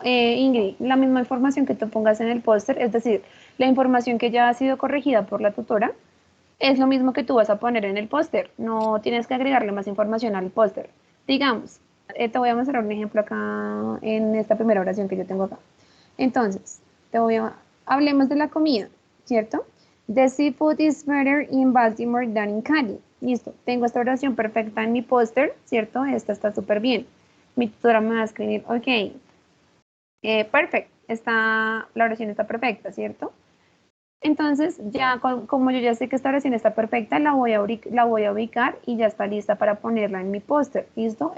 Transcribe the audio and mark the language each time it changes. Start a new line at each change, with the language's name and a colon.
Spanish: Ingrid, la misma información que tú pongas en el póster, es decir, la información que ya ha sido corregida por la tutora, es lo mismo que tú vas a poner en el póster. No tienes que agregarle más información al póster. Digamos, te voy a mostrar un ejemplo acá en esta primera oración que yo tengo acá. Entonces, hablemos de la comida, ¿cierto?
English: The seafood is better in Baltimore than in Cali.
Spanish: Listo, tengo esta oración perfecta en mi póster, ¿cierto? Esta está súper bien. Mi tutora me va a escribir, ok, perfecto, la oración está perfecta, ¿cierto? Entonces, ya como yo ya sé que esta oración está perfecta, la voy a ubicar y ya está lista para ponerla en mi póster. ¿Listo?